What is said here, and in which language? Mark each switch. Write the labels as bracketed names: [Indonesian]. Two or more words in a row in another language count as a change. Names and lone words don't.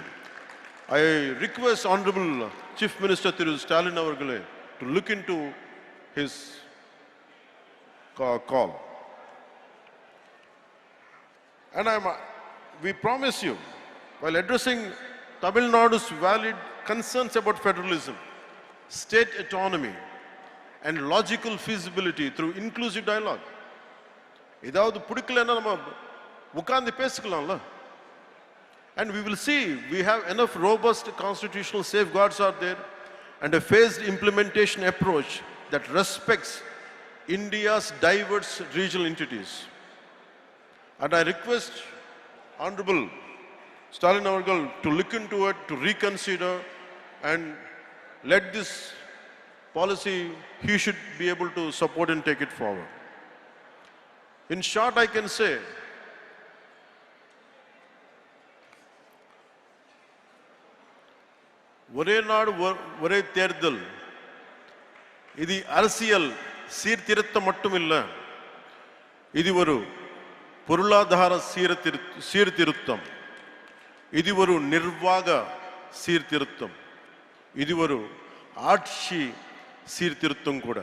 [English] I request Honorable Chief Minister Thiru Stalin avargale to look into his call. And we promise you, while addressing Tamil Nadu's valid concerns about federalism, state autonomy, and logical feasibility through inclusive dialogue. [Tamil] இதாவது புடிக்கலேனா நாம உக்காந்து பேசிக்கலாம்ல. [English] And we will see, we have enough robust constitutional safeguards are there and a phased implementation approach that respects India's diverse regional entities. And I request Honorable Stalin avargal to look into it, to reconsider, and let this policy, he should be able to support and take it forward. In short, I can say, [Tamil] ஒரே நாடு ஒரே தேர்தல் இது அரசியல் சீர்திருத்தம் மட்டும் இல்ல, இது ஒரு பொருளாதார சீர்திருத்தம், இது ஒரு நிர்வாக சீர்திருத்தம், இது ஒரு ஆட்சி சீர்திருத்தம் கூட.